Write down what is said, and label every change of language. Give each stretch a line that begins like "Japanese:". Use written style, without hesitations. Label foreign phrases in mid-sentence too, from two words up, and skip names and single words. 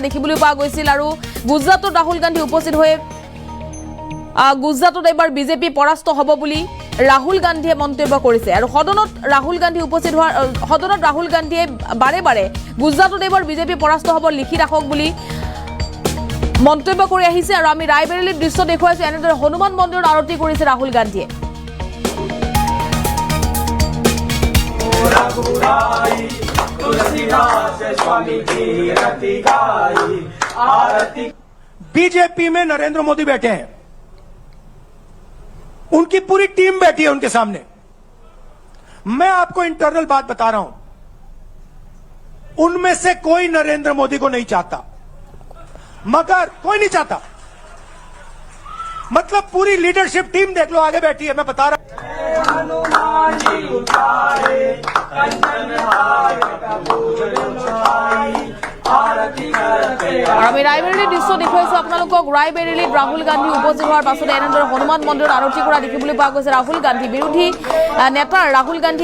Assamese: দেখিবলৈ পোৱা গৈছিল আৰু গুজৰাটত ৰাহুল গান্ধী উপস্থিত হৈ গুজৰাটত এবাৰ বিজেপি পৰাস্ত হ'ব বুলি ৰাহুল গান্ধীয়ে মন্তব্য কৰিছে আৰু সদনত ৰাহুল গান্ধী উপস্থিত হোৱাৰ সদনত ৰাহুল গান্ধীয়ে বাৰে বাৰে গুজৰাটত এবাৰ বিজেপি পৰাস্ত হ'ব লিখি ৰাখক বুলি মন্তব্য কৰি আহিছে আৰু আমি ৰায়বেৰেলীৰ দৃশ্য দেখুৱাইছো এনেদৰে হনুমান মন্দিৰত আৰতি কৰিছে ৰাহুল গান্ধীয়ে
Hindi: बीजेपी में नरेंद्र मोदी बैठे हैं उनकी पूरी टीम बैठी है उनके सामने मैं आपको इंटरनल बात बता रहा हूं उनमें से कोई नरेंद्र मोदी को नहीं चाहता मगर कोई नहीं चाहता मतलब पूरी
English: leadership team
Hindi: देख लो आगे बैठी है मैं बता रहा हूं
Assamese: আমি ৰায়বেৰেলীৰ দৃশ্য দেখুৱাইছো আপোনালোকক ৰায়বেৰেলীত ৰাহুল গান্ধী উপস্থিত হোৱাৰ পাছতে এনেদৰে হনুমান মন্দিৰত আৰতি কৰা দেখিবলৈ পোৱা গৈছে ৰাহুল গান্ধী বিৰোধী নেতা ৰাহুল গান্ধী